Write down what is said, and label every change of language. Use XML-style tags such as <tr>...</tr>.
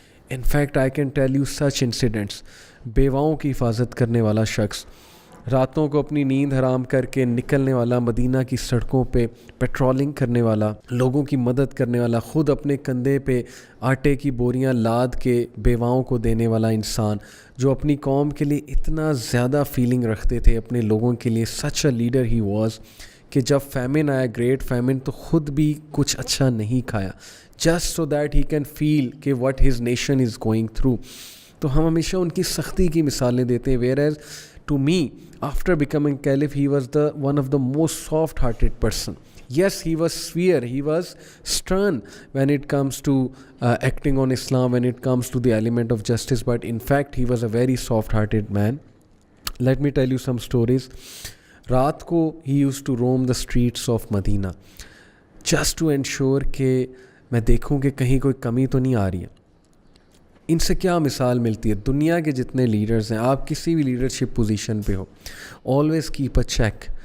<en>In fact I can tell you such incidents.</en> <ur>بیواؤں کی حفاظت کرنے والا شخص, راتوں کو اپنی نیند حرام کر کے نکلنے والا, مدینہ کی سڑکوں پہ پیٹرولنگ کرنے والا, لوگوں کی مدد کرنے والا, خود اپنے کندھے پہ آٹے کی بوریاں لاد کے بیواؤں کو دینے والا انسان, جو اپنی قوم کے لیے اتنا زیادہ فیلنگ رکھتے تھے اپنے لوگوں کے لیے.</ur> <en>such a leader he was کہ جب famine آیا, گریٹ فیمن,</en> <ur>تو خود بھی کچھ اچھا نہیں کھایا,</ur> <en>Just so that he can feel کہ what his nation is going through.</en> <ur>تو ہم ہمیشہ ان کی سختی کی مثالیں دیتے ہیں.</ur> <en>Whereas to me after becoming caliph he was the one of the most soft hearted person. Yes, he was severe, he was stern when it comes to acting on Islam, when it comes to the element of justice, but in fact he was a very soft hearted man. Let me tell you some stories.</en> <ur>رات کو</ur> <en>he used to roam the streets of Medina just to ensure</en> <ur>کہ میں دیکھوں کہ کہیں کوئی کمی تو نہیں آ رہی ہے. ان سے کیا مثال ملتی ہے؟ دنیا کے جتنے لیڈرز ہیں, آپ کسی بھی لیڈرشپ پوزیشن پہ ہو,</ur> <en>Always keep a check.</en>